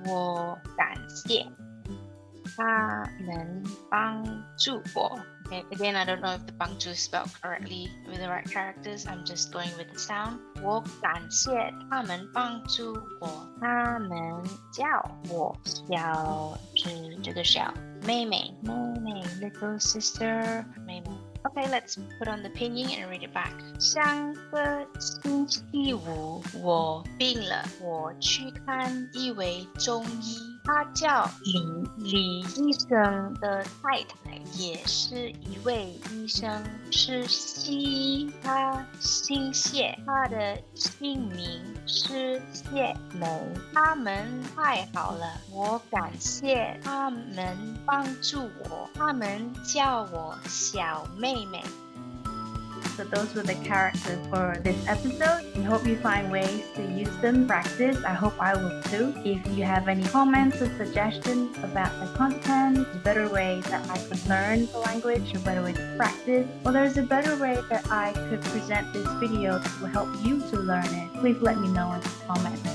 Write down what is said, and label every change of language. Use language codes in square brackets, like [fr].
[zh] 我感谢他能帮助我 [en] Okay, again, I don't know if the 帮助 is spelled correctly with the right characters. I'm just going with the sound. [zh] 我感谢他们帮助我。他们叫我小是这个小妹妹 [en] little sister 妹妹 Okay, let's put on the pinyin and read it back. [zh] 上个星期五我病了，我去看一位中医，他叫李医生的太太也是一位医生，是西医，他姓谢，他的姓名是谢梅。他们太好了，我感谢他们帮助我，他们叫我小妹妹。 [en] So those were the characters for this episode. We hope you find ways to use them, practice. I hope I will too. If you have any comments or suggestions about the content, a better way that I could learn the language, a better way to practice, or there's a better way that I could present this video that will help you to learn it, please let me know in the comments.